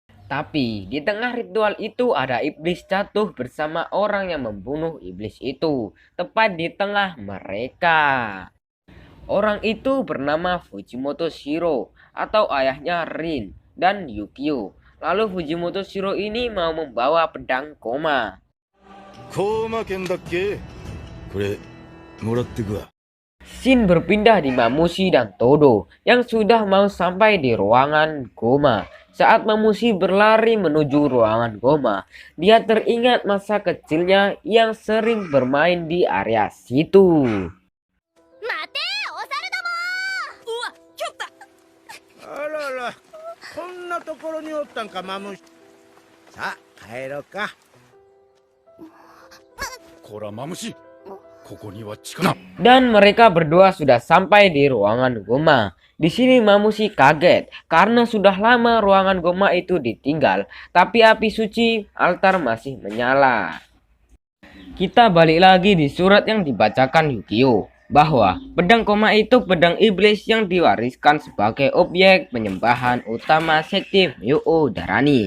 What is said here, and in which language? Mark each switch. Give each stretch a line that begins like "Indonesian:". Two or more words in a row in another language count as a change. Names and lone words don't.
Indonesian: Tapi di tengah ritual itu ada iblis jatuh bersama orang yang membunuh iblis itu, tepat di tengah mereka. Orang itu bernama Fujimoto Shiro atau ayahnya Rin dan Yukio. Lalu Fujimoto Shiro ini mau membawa pedang koma.
Japanese: コーマ剣だっけこれもらってくわ
Indonesian: Shin berpindah di Mamushi dan Todo yang sudah mau sampai di ruangan Goma. Saat Mamushi berlari menuju ruangan Goma, dia teringat masa kecilnya yang sering bermain di area situ.
Japanese: 待てお猿どもうわちょっとあらら、こんなところにおったんか、マムシ。さあ、帰ろうか。こらマムシここには力
Indonesian: Dan mereka berdua sudah sampai di ruangan Goma. Di sini Mamushi kaget karena sudah lama ruangan Goma itu ditinggal, tapi api suci altar masih menyala. Kita balik lagi di surat yang dibacakan Yukio, bahwa pedang koma itu pedang iblis yang diwariskan sebagai objek penyembahan utama sekte Myoho Dharani.